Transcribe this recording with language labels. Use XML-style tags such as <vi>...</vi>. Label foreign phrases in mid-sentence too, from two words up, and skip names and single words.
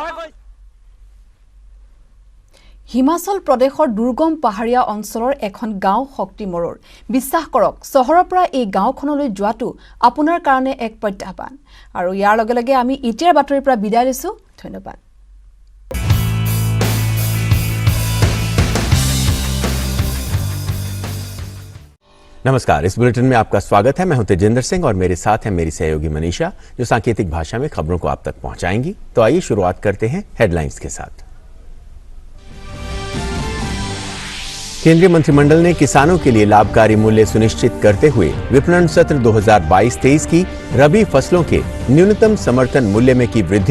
<as>হিমাচল প্ৰদেশৰ দুৰ্গম পাহাৰীয়া অঞ্চলৰ এখন গাঁও শক্তিমৰৰ। বিশ্বাস কৰক, চহৰৰ পৰা এই গাঁওখনলৈ যোৱাটো আপোনাৰ কাৰণে এক প্ৰত্যাহ্বান। আৰু ইয়াৰ লগে লগে আমি এতিয়াৰ বাতৰিৰ পৰা বিদায় লৈছোঁ। ধন্যবাদ।</as> <hi>नमस्कार, इस बुलेटिन में आपका स्वागत है। मैं हूं तेजेंद्र सिंह और मेरे साथ है मेरी सहयोगी मनीषा, जो सांकेतिक भाषा में खबरों को आप तक पहुंचाएंगी। तो आइए शुरुआत करते हैं हेडलाइंस के साथ। केंद्रीय मंत्रिमंडल ने किसानों के लिए लाभकारी मूल्य सुनिश्चित करते हुए विपणन सत्र 2022-23 की रबी फसलों के न्यूनतम समर्थन मूल्य में की वृद्धि।</hi>